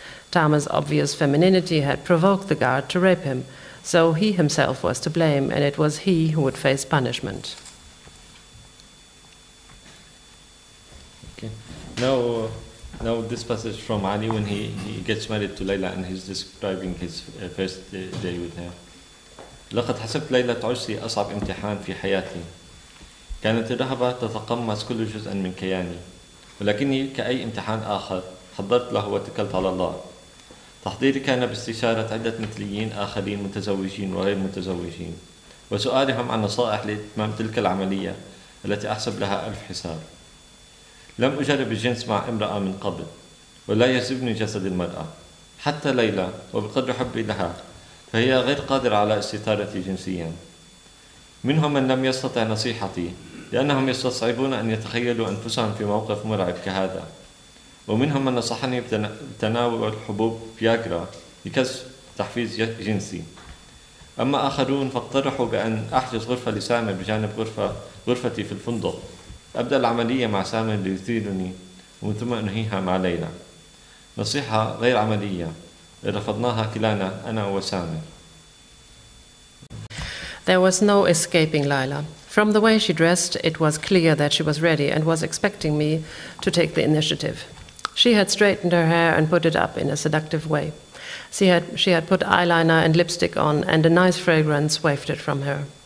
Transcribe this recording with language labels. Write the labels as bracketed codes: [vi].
[en] Tama's obvious femininity had provoked the guard to rape him, so he himself was to blame, and it was he who would face punishment. Okay. Now this passage from Ali when he gets married to Layla and he's describing his first day with her. [ar] لقد حسبت ليلة عرسي أصعب امتحان في حياتي. كانت الرهبة تتقمص كل جزء من كياني، ولكني كأي امتحان آخر حضرت له واتكلت على الله. تحضيري كان باستشارة عدة مثليين آخرين متزوجين وغير متزوجين، وسؤالهم عن نصائح لإتمام تلك العملية التي أحسب لها 1000 حساب. لم أجرب الجنس مع امرأة من قبل، ولا يجذبني جسد المرأة، حتى ليلى وبقدر حبي لها فهي غير قادرة على استثارتي جنسيا. منهم من لم يستطع نصيحتي لأنهم يستصعبون أن يتخيلوا أنفسهم في موقف مرعب كهذا، ومنهم من نصحني بتناول حبوب فياغرا لكسب تحفيز جنسي. أما آخرون فاقترحوا بأن أحجز غرفة لسامر بجانب غرفتي في الفندق، أبدأ العملية مع سامر ليثيرني ومن ثم أنهيها مع ليلى. نصيحة غير عملية رفضناها كلانا أنا وسامر. [en] There was no escaping Layla. From the way she dressed, it was clear that she was ready and was expecting me to take the initiative. She had straightened her hair and put it up in a seductive way. She had put eyeliner and lipstick on, and a nice fragrance wafted from her.